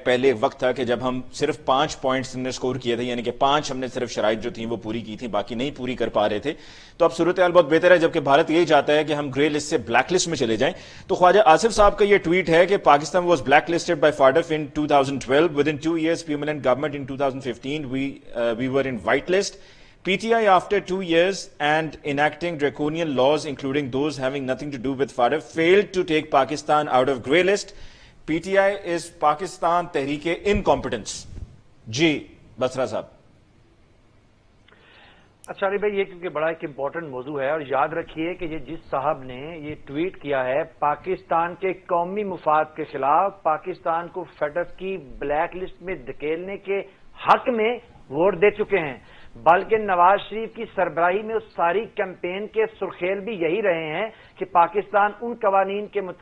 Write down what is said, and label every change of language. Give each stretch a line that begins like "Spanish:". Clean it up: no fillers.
Urdu: پہلے ایک وقت تھا کہ جب ہم صرف 5 پوائنٹس ہم نے سکور کیے تھے, یعنی کہ 5 ہم نے صرف شرائط جو تھیں وہ پوری کی تھیں, باقی نہیں پوری کر پا رہے تھے. تو اب صورتحال بہت بہتر ہے, جبکہ بھارت یہی چاہتا ہے کہ ہم گرے لسٹ سے بلیک لسٹ میں چلے جائیں. تو خواجہ آصف صاحب کا یہ ٹویٹ ہے کہ
English: Pakistan was black listed by FATF in 2012. With in 2 years permanent government in 2015 we were in white list. PTI after 2 years and enacting draconian laws including those having nothing to do with FATF failed to take Pakistan out of grey list. PTI is
Urdu: Pakistan تحریک
English: Incompetence.
Urdu: جی بسرا صاحب. اچھا علی بھائی, یہ کیونکہ بڑا ایک important موضوع ہے, اور یاد رکھیے کہ یہ جس صاحب نے یہ ٹویٹ کیا ہے پاکستان کے قومی مفاد کے خلاف, پاکستان کو فیڈف کی بلیک لسٹ میں دھکیلنے کے حق میں ووٹ دے چکے ہیں, بلکہ نواز شریف کی سربراہی میں اس ساری کیمپین کے سرخیل بھی یہی رہے ہیں کہ پاکستان ان قوانین کے